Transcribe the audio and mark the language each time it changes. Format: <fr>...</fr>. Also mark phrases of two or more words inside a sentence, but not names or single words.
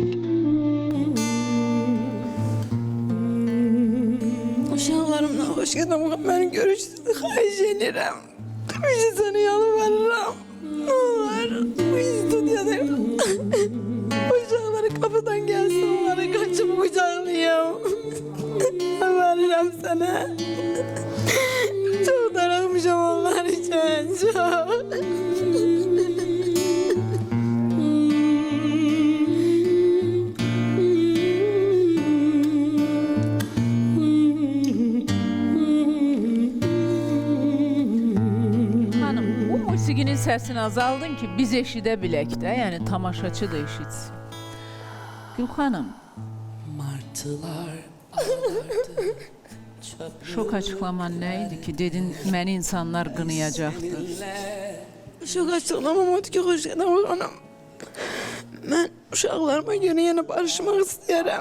<az>Uşaqlarımla Xoşqədəm xanım, mən görüşdüyünü xahiş edirəm. Bir şey səni yalvarıram.</az> <tr>Ne olur,</tr> <az>bu stüdyoda uşaqları kapıdan gəlsin, onları qaçıb qucaqlayım. Yalvarıram sana.</az> <tr>Çok daralmışam onlar için, çok.</tr> <az>Hanım, bu musiqinin səsini azaldın ki biz eşidə bilək də, yəni tamaşaçı da eşitsin. Gül xanım,</az> <tr>Martılar ağlardı.</tr> <az>şok açıklaman nə idi ki, dedin məni insanlar qınayacaqdır. Çok açıklamam oldu ki Xoşqədəm xanım. Ben uşaqlarıma görə yenə barışmaq istəyirəm.</az>